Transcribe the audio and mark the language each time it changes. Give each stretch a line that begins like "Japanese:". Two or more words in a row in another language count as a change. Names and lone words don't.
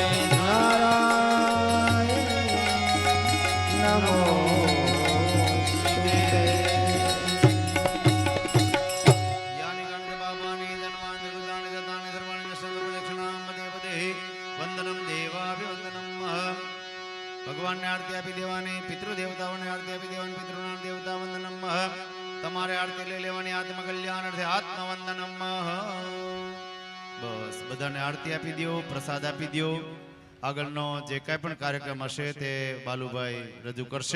Sanskrit: नारायण नमोस्तुते। यानि गणपापानि जन्मानि कृतानि गतानि सर्वाणि नश्यन्ति प्रदक्षिणां देवदेहि वन्दनं देवाभिवन्दनं।
Gujarati: ભગવાનને આરતી આપી દેવાની, પિતૃદેવતાઓને આરતી આપી દેવાની, પિતૃના દેવતા વંદનમ. તમારે આરતી લઈ લેવાની આત્મકલ્યાણ અર્થે આત્મવંદનમ. બસ બધાને આરતી આપી દો, પ્રસાદ આપી દો. આગળનો જે કાંઈ પણ કાર્યક્રમ હશે તે બાલુભાઈ રજૂ કરશે.